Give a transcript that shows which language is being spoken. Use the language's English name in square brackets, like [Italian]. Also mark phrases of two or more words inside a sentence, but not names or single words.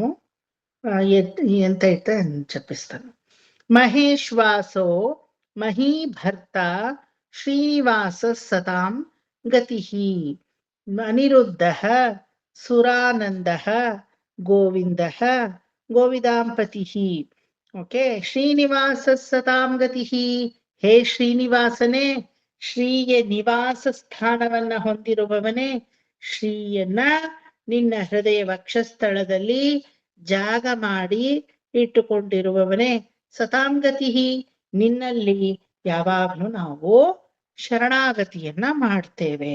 [Telugu] ఎంత అయితే చెప్పిస్తాను. [Sanskrit] మహేశ్వాసో మహీభర్త శ్రీనివాస సతాం గతి అనిరుద్ధ సురానంద గోవింద [Kannada] ಗೋವಿದಾಂಪತಿ. ಓಕೆ, ಶ್ರೀನಿವಾಸ ಸತಾಂ ಗತಿ. ಹೇ ಶ್ರೀನಿವಾಸನೇ, ಶ್ರೀಗೆ ನಿವಾಸ ಸ್ಥಾನವನ್ನ ಹೊಂದಿರುವವನೇ, ಶ್ರೀಯನ್ನ ನಿನ್ನ ಹೃದಯ ವಕ್ಷಸ್ಥಳದಲ್ಲಿ ಜಾಗ ಮಾಡಿ ಇಟ್ಟುಕೊಂಡಿರುವವನೇ, ಸತಾಂಗತಿ, ನಿನ್ನಲ್ಲಿ ಯಾವಾಗ್ಲೂ ನಾವು ಶರಣಾಗತಿಯನ್ನ ಮಾಡ್ತೇವೆ.